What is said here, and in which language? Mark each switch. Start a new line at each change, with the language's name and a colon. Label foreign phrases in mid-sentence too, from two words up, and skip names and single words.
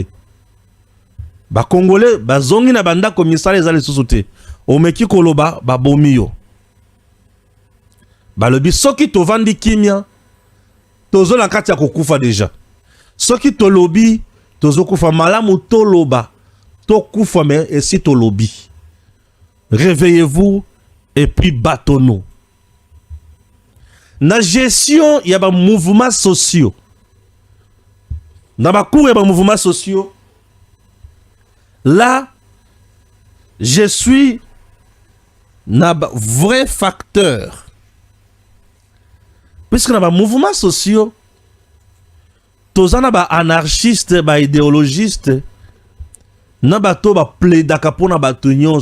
Lingala: Ba Congolais bazongi na banda ko misala ezali susuté omeki koloba ba bomio balobi soki tovandi kimia tozo na kati ya kokufa deja, soki tolobi tozo kufa malamu toloba to kufa
French: mais et si
Lingala: tolobi
French: réveillez-vous et puis battons-nous.
Lingala: Na gestion ya ba
French: mouvements sociaux,
Lingala: na ba cours ya ba
French: mouvements sociaux. Là, je suis un vrai facteur. Puisque dans les mouvements sociaux, tous les anarchistes, les idéologistes, les plaidaka pour les.